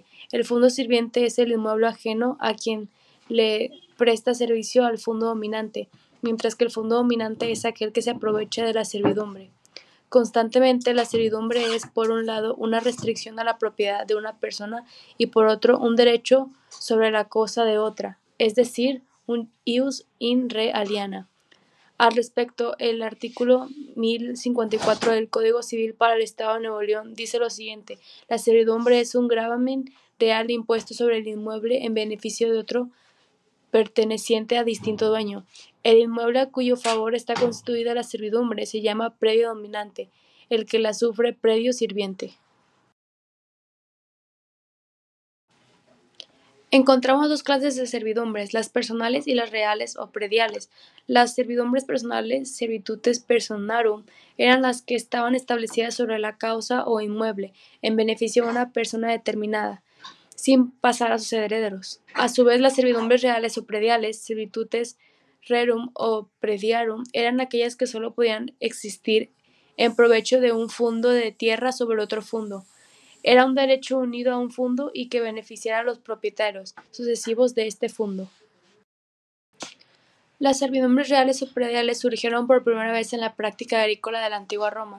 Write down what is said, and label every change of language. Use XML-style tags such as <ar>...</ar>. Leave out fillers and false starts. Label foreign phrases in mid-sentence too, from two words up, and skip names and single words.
<es>El fundo sirviente es el inmueble ajeno a quien le presta servicio al fundo dominante, mientras que el fundo dominante es aquel que se aprovecha de la servidumbre. Constantemente, la servidumbre es, por un lado, una restricción a la propiedad de una persona y, por otro, un derecho sobre la cosa de otra, es decir, un</es> <la>ius in re aliena.</la> <es>Al respecto, el artículo 1054 del Código Civil para el Estado de Nuevo León dice lo siguiente: la servidumbre es un gravamen real impuesto sobre el inmueble en beneficio de otro perteneciente a distinto dueño. El inmueble a cuyo favor está constituida la servidumbre se llama predio dominante, el que la sufre predio sirviente. Encontramos dos clases de servidumbres, las personales y las reales o prediales. Las servidumbres personales,</es> <la>servitutes personarum,</la> <es>eran las que estaban establecidas sobre la causa o inmueble, en beneficio de una persona determinada, sin pasar a sus herederos. A su vez, las servidumbres reales o prediales,</es> <la>servitutes rerum</la> <es>o prediarum, eran aquellas que solo podían existir en provecho de un fundo de tierra sobre otro fundo. Era un derecho unido a un fundo y que beneficiara a los propietarios sucesivos de este fundo. Las servidumbres reales o prediales surgieron por primera vez en la práctica agrícola de la antigua Roma.</es>